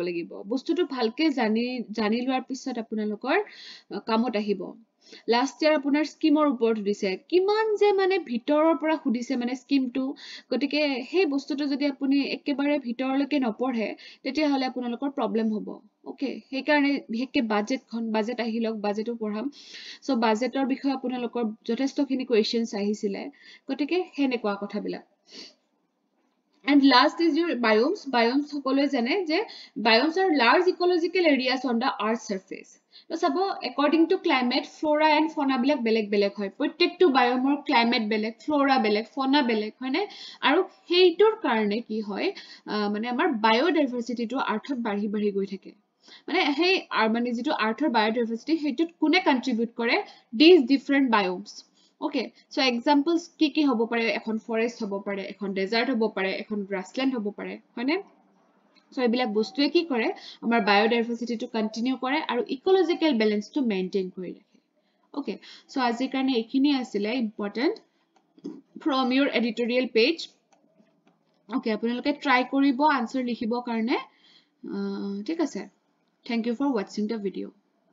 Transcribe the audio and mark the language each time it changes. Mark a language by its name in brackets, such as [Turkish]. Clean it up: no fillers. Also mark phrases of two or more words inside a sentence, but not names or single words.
[Assamese] লাগিব বস্তুটো ভালকে জানি লোৱাৰ পিছত আপোনালোকৰ কামত আহিব [English] last year [Assamese] আপোনাৰ স্কিমৰ ওপৰত দিছে কিমান যে মানে ভিতৰৰ পৰা খুদিছে মানে স্কিমটো গতিকে সেই বস্তুটো যদি আপুনি একেবাৰে ভিতৰলৈকে নপঢ়ে তেতিয়া হলে আপোনালোকৰ প্ৰবলেম হ'ব ওকে সেই কাৰণে বিশেষকে বাজেট আহিলক বাজেটো পঢ়াম সো বাজেটৰ বিষয়ে আপোনালোকৰ যথেষ্টখিনি কোৱেশ্চনছ আহিছিলে গতিকে হেনেকুৱা কথাবিলাক [English] And last is your biomes. Biomes [Assamese] সকলোৱে জানে যে [English] biomes are large ecological areas on the earth surface. [Assamese] তো চাব [English] according to climate, flora and fauna [Assamese] বিলাক বেলেগ বেলেগ হয় প্ৰত্যেকটো বায়োমৰ ক্লাইমেট বেলেগ ফ্লোৰা বেলেগ ফনা বেলেগ হয়নে আৰু সেইটোৰ কাৰণে কি হয় মানে আমাৰ বায়োডাইভাৰ্চিটিটো আৰ্থত বাঢ়ি গৈ থাকে মানে সেই মানে যেটো আৰ্থৰ বায়োডাইভাৰ্চিটি হেতুত কোনে কন্ট্ৰিবিউট কৰে [English] these different biomes Okay, so examples [Assamese] কি হ'ব পাৰে এখন ফৰেষ্ট হ'ব পাৰে এখন ডেজাৰ্ট হ'ব পাৰে এখন গ্ৰাছল্যান্ড হ'ব পাৰে হয়নে সো এইবিলাক বস্তুৱে কি কৰে আমাৰ বায়োডাইভাৰ্চিটিটো কন্টিনিউ কৰে আৰু ইকোলজিক্যাল বেলেন্সটো মেইনটেইন কৰি ৰাখে ওকে সো আজিৰ কাৰণে এইখিনি আছিল [English] important from your editorial page [Assamese] ওকে আপোনালোকে ট্ৰাই কৰিব আনসাৰ লিখিবৰ কাৰণে ঠিক আছে [English] Thank you for watching the video